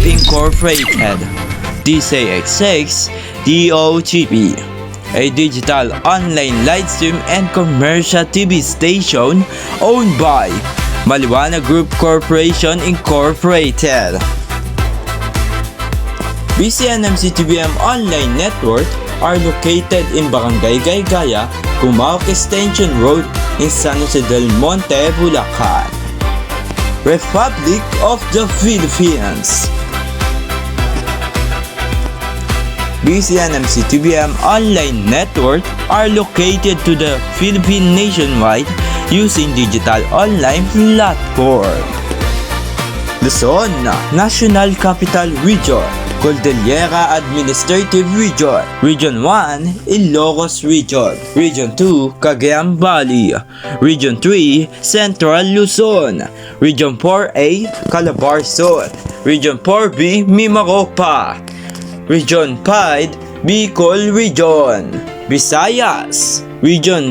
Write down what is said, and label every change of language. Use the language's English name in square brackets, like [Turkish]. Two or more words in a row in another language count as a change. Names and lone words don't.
[English] Incorporated, DCX6 DOTP, a digital online live stream and commercial TV station owned by Maliwanag Group Corporation Incorporated. BCNMC-TBM Online Network are located in Barangay Gaygaya, Cumao Extension Road in San Jose del Monte, Bulacan, Republic of the Philippines. BCNMC-TBM Online Network are located to the Philippine nationwide using digital online platform. Luzon, National Capital Region, Cordillera Administrative Region, Region 1, Ilocos Region, Region 2, Cagayan Valley, Region 3, Central Luzon, Region 4A, Calabarzon, Region 4B, Mimaropa, Region 5, Bicol Region, Visayas, Region